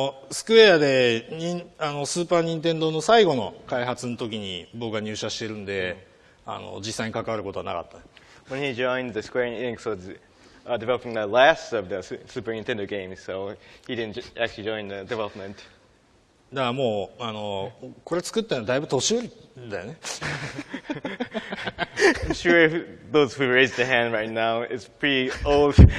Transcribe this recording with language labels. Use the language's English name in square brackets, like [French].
[Japanese] スクエアでスーパーニンテンドの最後の開発の時に僕が入社してるんで、実際に関わることはなかった。 [English] When he joined, the Square Enix was developing the last of the Super Nintendo games, so he didn't actually join the development. [Japanese] だからもうこれ作ったのだいぶ年寄りだよね。 [English] I'm sure if those who raised their hand right now is pretty old.